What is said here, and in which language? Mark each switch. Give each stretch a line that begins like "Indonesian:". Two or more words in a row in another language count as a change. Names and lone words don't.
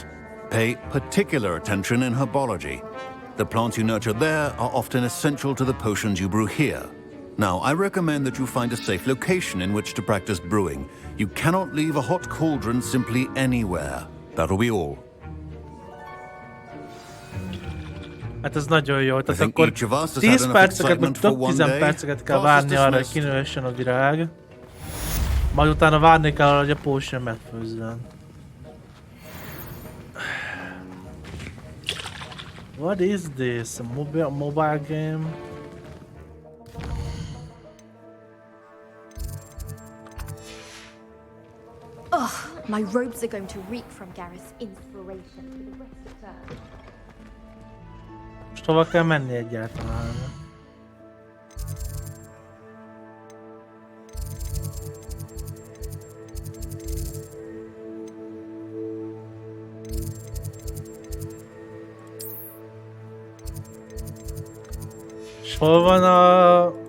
English: Pay particular attention in herbology. The plants you nurture there are often essential to the potions you brew here. Now, I recommend that you find a safe location in which to practice brewing. You cannot leave a hot cauldron simply anywhere. That'll be all.
Hungarian: Hát ez nagyon jó, tehát akkor 10 perceket, meg több 10 perceket kell várni arra, hogy kinőhessen a virág. Majd utána várni kell arra, hogy a potion megfőzzön.
English: What is this? A mobile game? Ugh, my robes are going to reek from Gareth's inspiration for the rest of term.
Hungarian: Most hova kell menni egyáltalán? És hol van a...